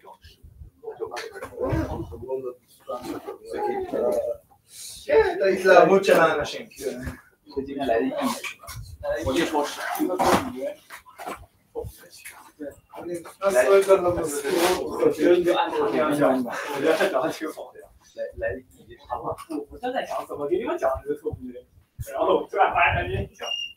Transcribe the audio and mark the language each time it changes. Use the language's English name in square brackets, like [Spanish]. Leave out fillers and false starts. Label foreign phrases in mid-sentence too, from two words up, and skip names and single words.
[Hebrew] כן, את ההתלהבות של האנשים. אני נכנס רגע למזכירות. [Chinese] 我正在想怎么给你们讲这个特别，然后突然发现你讲